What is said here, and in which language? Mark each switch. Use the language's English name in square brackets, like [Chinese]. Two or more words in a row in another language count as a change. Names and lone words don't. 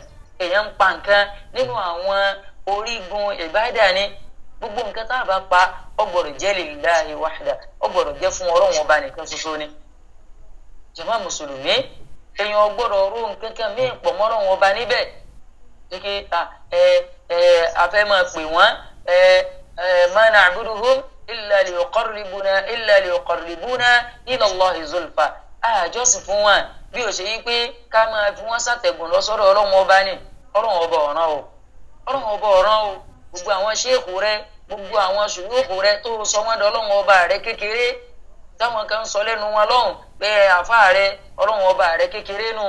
[Yoruba] èèyàn ń pa nǹkan nínú àwọn orígun ìbádà ni. gbogbo nǹkan tá a bá pa ó gbọ́dọ̀ jẹ́ [Arabic] لله وحده, [Yoruba] ó gbọ́dọ̀ jẹ́ fún ọlọ́run ọba nìkan ṣoṣo ni. jàmá mùsùlùmí èèyàn gbọ́dọ̀ ró nǹkan kan míì pọ̀ mọ́ ọlọ́run ọba níbẹ̀. kíkẹ́ afẹ́ máa pè wọ́n [Arabic] ما نعبدهم إلا ليقربونا إلى الله زلفى. [Yoruba] àjọsìn fún wọn bí ó ṣe yí pé ká máa fi wọ́n ṣàtẹ̀gùn lọ sọ́dọ̀ ọlọ́run ọba ni. ọlọ́run ọba ọ̀ràn o gbogbo àwọn ṣéèkù rẹ, gbogbo àwọn ṣùgbọ́n rẹ tó sọ wọ́n dọ̀ ọlọ́run ọba rẹ kékeré, táwọn kan sọ lẹ́nu wọn lọ́hùn pé àfáà rẹ ọlọ́run ọba rẹ kékeré nu.